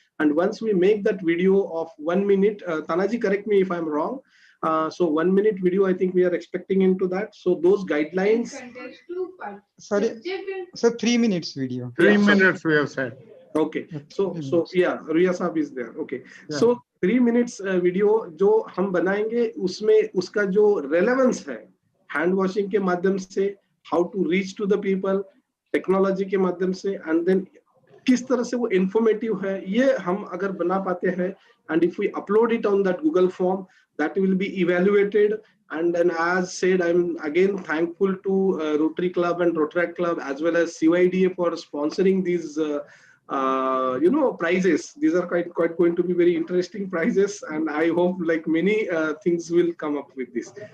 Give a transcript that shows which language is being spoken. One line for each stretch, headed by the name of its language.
English: And once we make that video of 1 minute, Tanaji, correct me if I'm wrong. So 1 minute video, I think we are expecting into that. So those guidelines. Sorry, so 3 minutes video. 3 minutes we have said. Okay. So yeah, Riya Saab is there. Okay. Yeah. So 3 minutes video
Hindi: जो हम बनाएंगे उसमें उसका जो relevance है hand washing के माध्यम से,
English: how to reach to the people,
Hindi: technology के माध्यम से, एंड देन किस तरह से वो इंफॉर्मेटिव है, ये हम अगर बना पाते हैं,
English: And if we upload it on that Google form, that will be evaluated. And then, as said, I'm again thankful to Rotary Club and Rotaract Club as well as CYDA for sponsoring these you know, prizes. These are quite going to be very interesting prizes, and I hope like many things will come up with this.